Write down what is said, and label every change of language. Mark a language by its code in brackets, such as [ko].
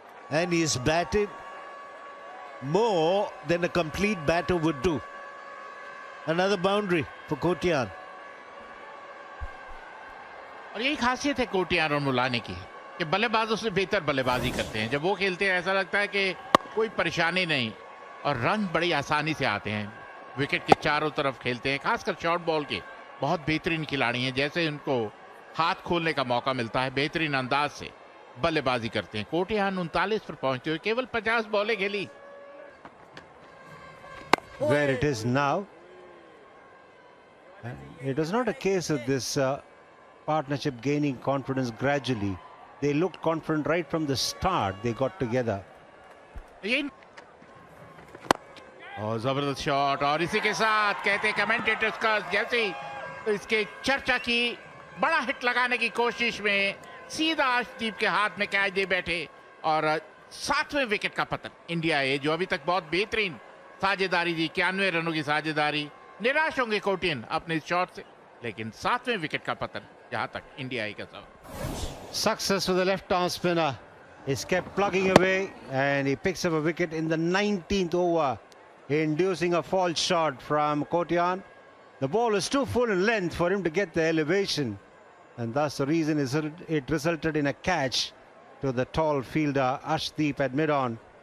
[en] And he's batted more than a complete batter would do. Another boundary for Kotiyan. [hi] और यही खासियत है कोटियान और मुलानी की कि बल्लेबाजों से बेहतर बल्लेबाजी करते हैं। जब वो खेलते हैं ऐसा लगता है कि कोई परेशानी नहीं, और रन बड़ी आसानी से आते हैं। विकेट के चारों तरफ खेलते हैं, खासकर शॉर्ट बॉल के बहुत बेहतरीन खिलाड़ी हैं। जैसे उनको हाथ खोलने का मौका मिलता है, बेहतरीन अंदाज से बल्लेबाजी करते हैं। कोटियान 39 पर पहुंचते हुए केवल 50 बॉलें खेली। [en] Where it is now, it was not a case of this partnership gaining confidence gradually. They looked confident right from the start. They got together. [hi] और जबरदस्त शॉट, और इसी के साथ कहते कमेंटेटर्स का जैसे ही इसके चर्चा की, बड़ा हिट लगाने की कोशिश में सीधा अर्शदीप के हाथ में कैच दे बैठे और 7वें विकेट का पतन। इंडिया ए जो अभी तक बहुत बेहतरीन साझेदारी दी, 91 रनों की साझेदारी। निराश होंगे कोटियन अपने इस शॉट से, लेकिन 7वें विकेट का पतन जहां तक इंडिया ए का सवाल। [en] Success for the left-arm spinner. He's kept plugging away and he picks up a wicket in the 19th over, inducing a false shot from Kotian. The ball is too full in length for him to get the elevation, and thus the reason is it resulted in a catch to the tall fielder Arshdeep at mid-on.